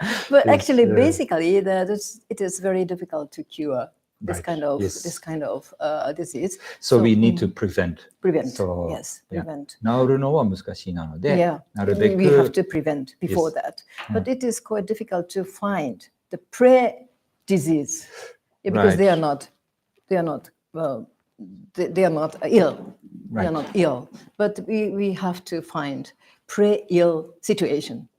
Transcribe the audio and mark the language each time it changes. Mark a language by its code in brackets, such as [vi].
[en] But actually, basically, it is very difficult to cure this kind of disease. So we need to prevent. So, yes, prevent. [ja] 治るのは難しいなので、 なるべく [en] we have to prevent before that. But it is quite difficult to find the pre-disease because they are not ill. They are not ill. But we have to find pre-ill situation.